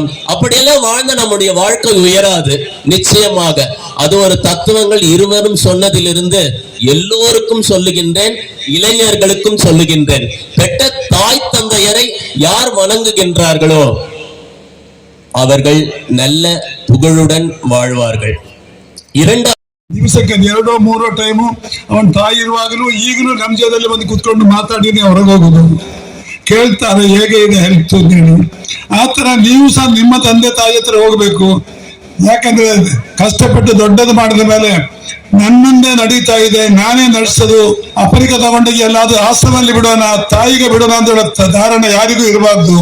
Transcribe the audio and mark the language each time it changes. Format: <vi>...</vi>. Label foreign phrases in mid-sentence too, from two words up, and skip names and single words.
<ta>அப்படியெல்லாம் வாழ்ந்த நம்முடைய வாழ்க்கை உயராது. நிச்சயமாக அது ஒரு தத்துவங்கள் இருவரும் சொன்னதிலிருந்து எல்லோருக்கும் சொல்லுகின்றேன், இளைஞர்களுக்கும் சொல்லுகின்றேன். பெற்ற தாய் தந்தையரை யார் வணங்குகின்றார்களோ அவர்கள் நல்ல புகழுடன் வாழ்வார்கள்.</ta> <kn>ದಿವಸಕ್ಕೆ 2-3 ಟೈಮು ಅವನ ತಾಯಿ ಇರುವಾಗಲೂ ಈಗಲೂ ನಮ್ಮ ಜೊತೆಯಲ್ಲಿ ಬಂದು ಕುತ್ಕೊಂಡು ಮಾತಾಡಿನೇ ಹೊರಗೆ ಹೋಗುದು, ಕೇಳ್ತಾರೆ ಹೇಗೆ ಇದೆ ಹೆಲ್ತ್ ಅಂತೇಳಿ. ಆ ತರ ನೀವು ಸಹ ನಿಮ್ಮ ತಂದೆ ತಾಯಿ ಹತ್ರ ಹೋಗ್ಬೇಕು. ಯಾಕಂದ್ರೆ ಕಷ್ಟಪಟ್ಟು ದೊಡ್ಡದು ಮಾಡಿದ ಮೇಲೆ ನನ್ನನ್ನೇ ನಡೀತಾ ಇದೆ, ನಾನೇ ನಡೆಸೋದು, ಅಪರಿಕ ತಗೊಂಡೋಗಿ ಎಲ್ಲಾದ್ರೂ ಆಶ್ರಮದಲ್ಲಿ ಬಿಡೋಣ, ತಾಯಿಗೆ ಬಿಡೋಣ ಅಂತ ಹೇಳೋ ಧಾರಣೆ ಯಾರಿಗೂ ಇರಬಾರ್ದು.</kn>